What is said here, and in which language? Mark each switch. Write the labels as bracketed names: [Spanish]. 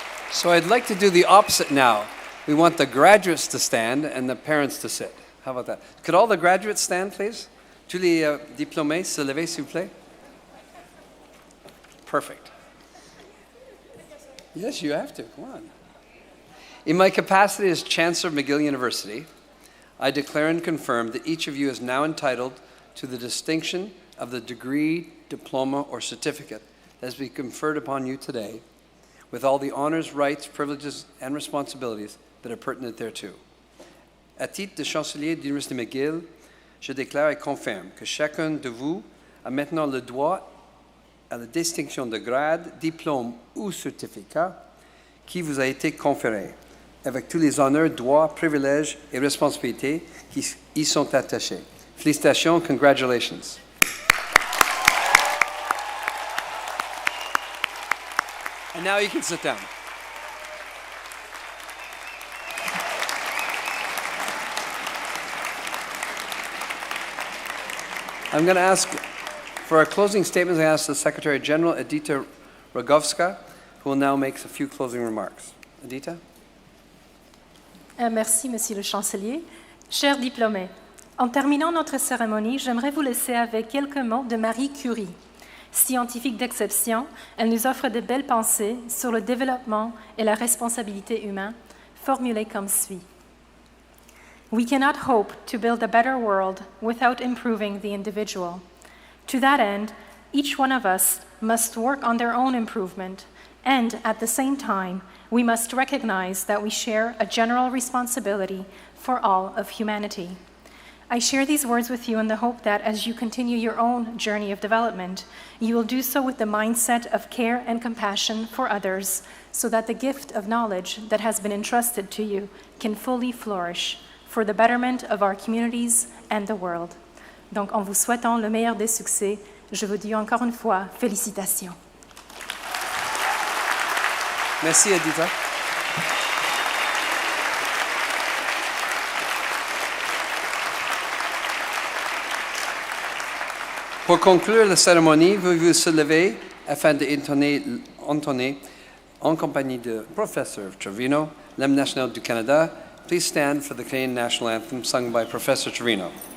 [English] So I'd like to do the opposite now. We want the graduates to stand and the parents to sit. How about that? Could all the graduates stand, please? [French] Tous les diplômés, se lever, s'il vous plaît. [English] Perfect. Yes, you have to. Come on. In my capacity as Chancellor of McGill University, I declare and confirm that each of you is now entitled to the distinction of the degree, diploma, or certificate that has been conferred upon you today, with all the honors, rights, privileges, and responsibilities that are pertinent thereto. [French] À titre de chancelier de l'Université McGill, je déclare et confirme que chacun de vous a maintenant le droit à la distinction de grade, diplôme ou certificat qui vous a été conféré, avec tous les honneurs, droits, privilèges et responsabilités qui y sont attachés. Félicitations, [English] congratulations. And now you can sit down. I'm going to ask, for our closing statements, I ask the Secretary General, Edita Rogovska, who will now make a few closing remarks. Edita? [French] Merci, Monsieur le Chancelier. Chers diplômés, en terminant notre cérémonie, j'aimerais vous laisser avec quelques mots de Marie Curie. Scientifique d'exception, elle nous offre de belles pensées sur le développement et la responsabilité humaine, formulées comme suit. [English] We cannot hope to build a better world without improving the individual. To that end, each one of us must work on their own improvement, and at the same time, we must recognize that we share a general responsibility for all of humanity. I share these words with you in the hope that as you continue your own journey of development, you will do so with the mindset of care and compassion for others, so that the gift of knowledge that has been entrusted to you can fully flourish for the betterment of our communities and the world. [French] Donc, en vous souhaitant le meilleur des succès, je vous dis encore une fois, félicitations. Merci, Edita. Pour conclure la cérémonie, veuillez vous lever afin d'entonner en compagnie du professeur Trevino, l'hymne national du Canada. [English] Please stand for the Canadian National Anthem sung by Professor Trevino.